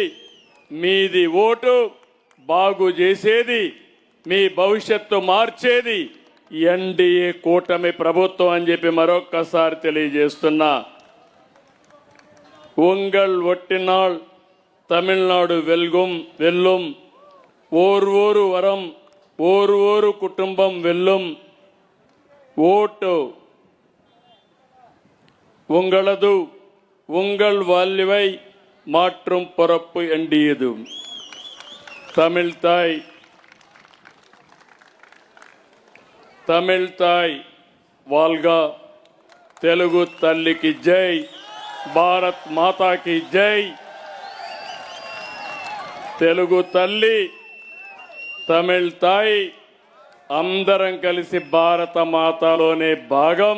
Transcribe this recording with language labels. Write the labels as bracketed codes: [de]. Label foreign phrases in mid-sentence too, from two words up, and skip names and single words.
[te] మీది ఓటు బాగు చేసేది, మీ భవిష్యత్తు మార్చేది ఎన్డీఏ కూటమి ప్రభుత్వం అని చెప్పి మరొక్కసారి తెలియజేస్తున్నా. [ta] உங்கள் ஓட்டினால் தமிழ்நாடு வெல்லும், ஒரு வரம் ஒரு குடும்பம் வெல்லும். ஓட்டு உங்களது, உங்கள் வாழ்வை மாற்றும் பொறுப்பு எண்டியது. தமிழ் தாய் வாழ்க. [te] తెలుగు తల్లికి జై. [hi] भारत माता की जय. [te] తెలుగు తల్లి, [ta] தமிழ் தாய் [te] అందరం కలిసి భారత మాతలోనే భాగం.